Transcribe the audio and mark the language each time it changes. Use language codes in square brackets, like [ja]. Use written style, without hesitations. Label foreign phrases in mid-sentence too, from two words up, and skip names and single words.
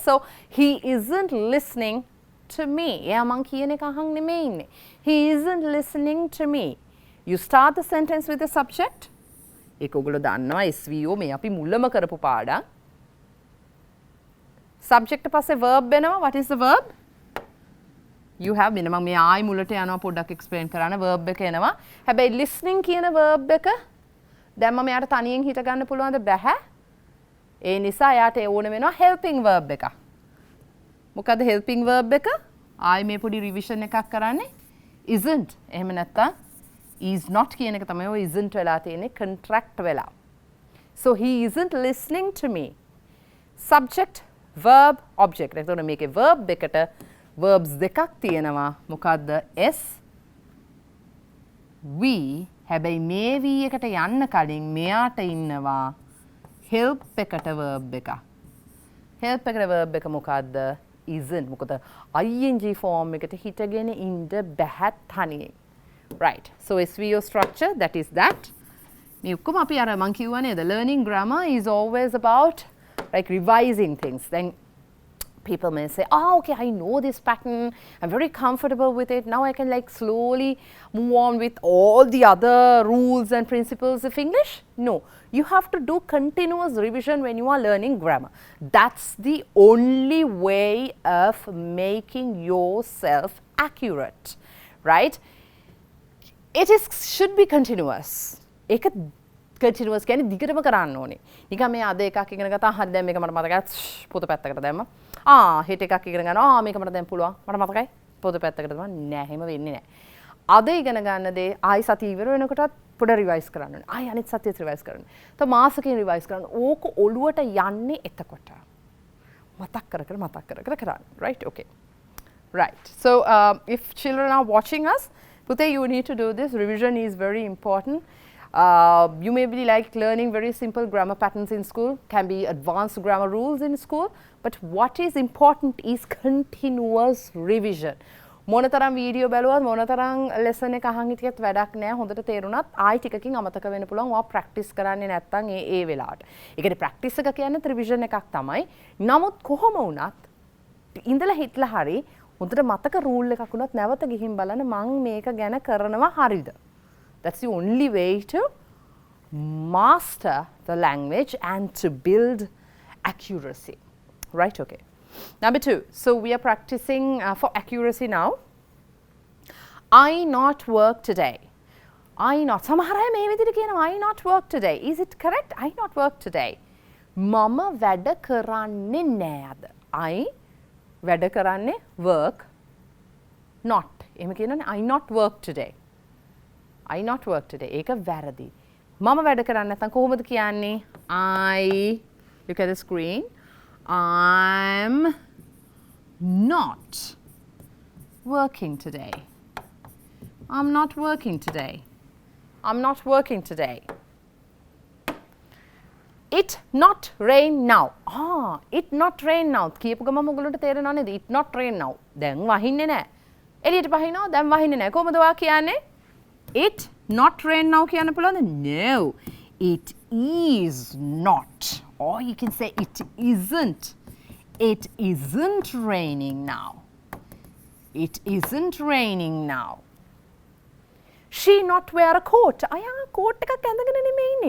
[en] So he isn't listening to me. [si] එයා මං කියන එක අහන් නෙමෙයි ඉන්නේ. [en] He isn't listening to me. You start the sentence with the subject. [si] ඒක ඔයගොල්ලෝ දන්නවා SVO මේ අපි මුලම කරපු පාඩම්. Subject පස්සේ verb වෙනවා. [en] What is the verb? You have minimum [si] මේ ආයි මුලට යනවා පොඩ්ඩක් explain කරන්න verb එක එනවා. හැබැයි listening කියන verb එක දැන් මම යාට තනියෙන් හිත ගන්න පුළුවන්ද බැහැ. ඒ නිසා යාට ඕන වෙනවා [en] helping verb [si] එක. මොකද [en] helping verb [si] එක? ආයි මේ පොඩි revision එකක් කරන්නේ isn't. එහෙම නැත්නම් [en] is not [si] කියන එක තමයි ඔය isn't වෙලා තියෙන්නේ contract වෙලා. [en] So he isn't listening to me. Subject, verb, object. [si] එතකොට මේකේ verb එකට verbs දෙකක් තියෙනවා. මොකද්ද? S, we. හැබැයි මේ we එකට යන්න කලින් මෙයාට ඉන්නවා help එකට verb එක. help එකට verb එක මොකද්ද? isn't. මොකද [en] ing form [si] එකට හිටගෙන ඉන්න බැහැ තනියෙන්. [en] Right. So SVO structure, that is that. [si] මේ ඔක්කොම අපි අර මං කිව්වා නේද? [en] Learning grammar is always about like revising things. Then people may say, oh, okay, I know this pattern, I'm very comfortable with it, now I can like slowly move on with all the other rules and principles of English. No, you have to do continuous revision when you are learning grammar. That's the only way of making yourself accurate, right? It should be continuous. [si] ඒක continuous කියන්නේ දිගටම කරන්න ඕනේ. නිකන් මේ අද එකක් ඉගෙන ගත්තා හරි දැන් මේක මට මතකයි පොත පැත්තකට දැම්මා. හෙට එකක් ඉගෙන ගන්නවා. මේක මට දැන් පුළුවන්. මට මතකයි පොත පැත්තකට දැම්මා. නෑ එහෙම වෙන්නේ නෑ. අද ඉගෙන ගන්න දේ ආයි සතිය ඉවර වෙනකොටත් පොඩ රිවයිස් කරන්න ඕනේ. ආයි අනිත් සතියේත් රිවයිස් කරන්න. තව මාසෙකින් රිවයිස් කරන්න. ඕක ඔළුවට යන්නේ එතකොට. මතක් කර කරන්න. [en] Right? Okay. Right. So if children are watching us, Pute, you need to do this. Revision is very important. You may be like learning very simple grammar patterns in school, can be advanced grammar rules in school, but what is important is continuous revision. [si] මොනතරම් වීඩියෝ බැලුවත් මොනතරම් ලෙසන් එක අහන් හිටියත් වැඩක් නෑ. හොඳට තේරුණත් ආයි ටිකකින් අමතක වෙන්න පුළුවන්. ඔයා ප්‍රැක්ටිස් කරන්නේ නැත්නම් ඒ වෙලාවට. ඒ කියන්නේ ප්‍රැක්ටිස් එක කියන්නේ රිවිෂන් එකක් තමයි. නමුත් කොහොම වුණත් ඉඳලා හිටලා හරි හොඳට මතක රූල් එකක් වුණත් නැවත ගිහින් බලන්න මං මේක ගැන කරනවා හරිද? [en] That's the only way to master the language and to build accuracy, right? Okay. Number 2, so we are practicing for accuracy now. I not work today. I not. [si] සමහර අය මේ විදිහට කියනවා [en] I not work today. Is it correct? I not work today. [si] මම වැඩ කරන්නේ නෑ අද. I වැඩ කරන්නේ [en] work not. [si] එහෙම කියනවනේ [en] I not work today. I not work today. [si] ඒක වැරදි. මම වැඩ කරන්නේ නැත්නම් කොහොමද කියන්නේ? [en] I look at the screen. I'm not working today. I'm not working today. I'm not working today. It not rain now. It not rain now. [si] කියපු ගමන් ඔයගොල්ලන්ට තේරෙනව නේද? [en] It not rain now. [si] දැන් වහින්නේ නැහැ. එළියට වහිනවා දැන් වහින්නේ නැහැ. කොහොමද ඔයා කියන්නේ? [en] It not rain now [si] කියන්න පුළුවන්ද? [en] No. It is not. Or you can say it isn't. It isn't raining now. It isn't raining now. She not wear a coat. [si] අයා coat එකක් ඇඳගෙන නෙමෙයි ඉන්නේ.